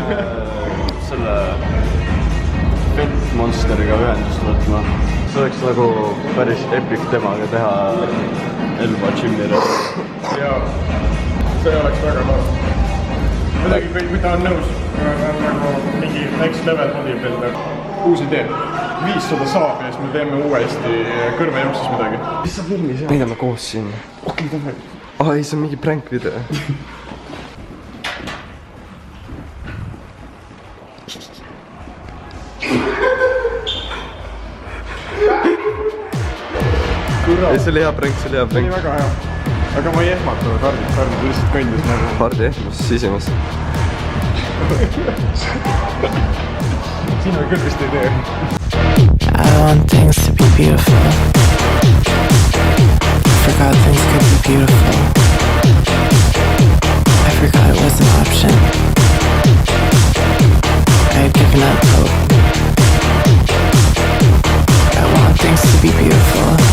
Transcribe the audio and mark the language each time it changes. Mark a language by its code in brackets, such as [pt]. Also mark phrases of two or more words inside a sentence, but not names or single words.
[et] selle Fent Monsteriga ühendust võtma. See oleks nagu päris epic temaga teha Elva Jimile. Ja see oleks väga tore. Midagi, kui ta on nõus, nagu mingi [en] next level bodybuilder. [et] Uus idee. 500 saabi ja siis me teeme uuesti kõrvejõuksis midagi. Mis sa filmi seal? Peidame koos siin. Okei, tõmme. Ei, see on mingi [en] prank video. [et] Ei, see oli hea prank, see oli hea See prank. oli väga hea. Aga ma ei ehmatanud Hardi lihtsalt kõndis nagu. Hardi ehmus sisimas. Siin on küll vist idee. [en] I want things to be beautiful. I forgot things could be beautiful. I forgot it was an option. I had given up hope. I want things to be beautiful.